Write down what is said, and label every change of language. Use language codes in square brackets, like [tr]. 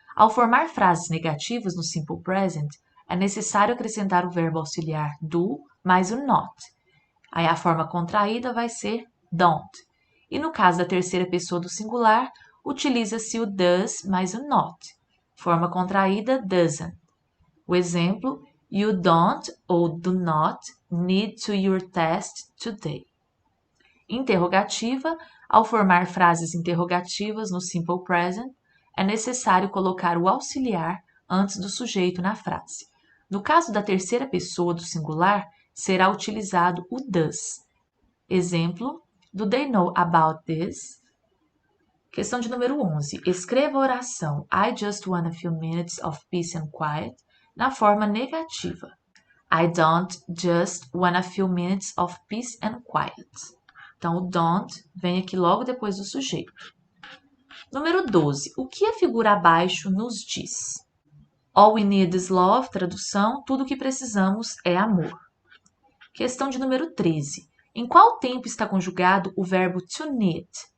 [pt] Ao formar frases negativas no simple present, é necessário acrescentar o verbo auxiliar do mais o not. Aí a forma contraída vai ser don't. E no caso da terceira pessoa do singular, utiliza-se o does mais o not. Forma contraída doesn't. O exemplo: [en] You don't [pt] ou [en] do not need to your test today. [pt] Interrogativa. Ao formar frases interrogativas no simple present, é necessário colocar o auxiliar antes do sujeito na frase. No caso da terceira pessoa do singular, será utilizado o does. Exemplo: [en] Do they know about this? [pt] Questão de número 11. Escreva a oração [en] I just want a few minutes of peace and quiet [pt] na forma negativa. [en] I don't just want a few minutes of peace and quiet. [pt] Então, o don't vem aqui logo depois do sujeito. Número 12. O que a figura abaixo nos diz? [en] All we need is love, [pt] tradução, tudo o que precisamos é amor. Questão de número 13. Em qual tempo está conjugado o verbo to need?